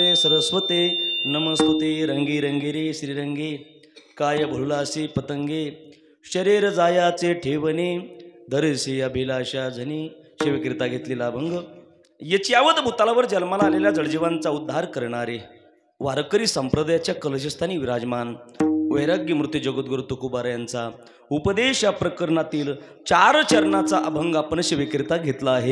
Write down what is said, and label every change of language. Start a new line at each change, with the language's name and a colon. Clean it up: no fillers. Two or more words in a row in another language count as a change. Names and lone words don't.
Sanskrit: सरस्वते, नमस्तुते
Marathi: रंगी रंगी रे श्रीरंगे, काय भुललासी पतंगे, शरीर जायाचे ठेवणे, धरसी अभिलाषा जनी, शिवकीर्ता घेतलेला अभंग, याची यावत भूतालावर जन्माला आलेल्या जडजीवांचा उद्धार करणारे वारकरी संप्रदायाच्या कलशस्थानी विराजमान वैराग्य मूर्ती जगद्गुरु तुकोबारा यांचा उपदेश या प्रकरणातील 4 चरणाचा अभंग आपण शिवकीर्ता घेतला आहे.